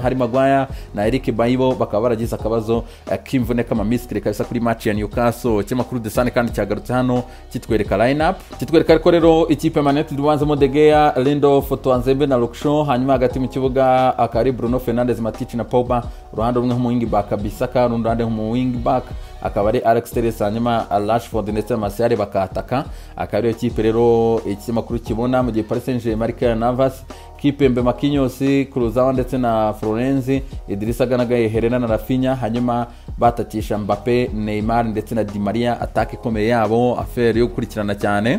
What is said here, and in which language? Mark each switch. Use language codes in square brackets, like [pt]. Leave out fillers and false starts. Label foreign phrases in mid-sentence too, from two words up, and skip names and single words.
[rw] Hari Maguire na Eric Bailly bakaba baragize akabazo k'imvune kama miskile kabisa kuri match ya Newcastle. Ikinyamakuru The Sun kandi cyagarutse hano kitwereka lineup, kitwereka ko rero ikipe ya Man United ibanzemo De Gea, Lindelof, Tuanzebe na Luke Shaw, hanyuma hagati mu kibuga akari Bruno Fernandes, Matic na Pogba, uruhande rumwe mu [en] wing back [rw] Bisaka, uruhande mu [en] wing back [rw] akaba ari Alex Telles, hanyuma Rashford ndetse na Martial bakataka. Akaba ariyo kipe rero ikinyamakuru kibona mu gihe Paris Saint-Germain Keylor Navas, Kimpembe, Marquinhos, Kurzawa ndetse na Florenzi, Idrissa Gana Gueye, Herrera na Rafinha, hanyuma batatisha Mbappe, Neymar ndetse na Di Maria, atake ikomeye yabo, affaire yo gukurikirana cyane.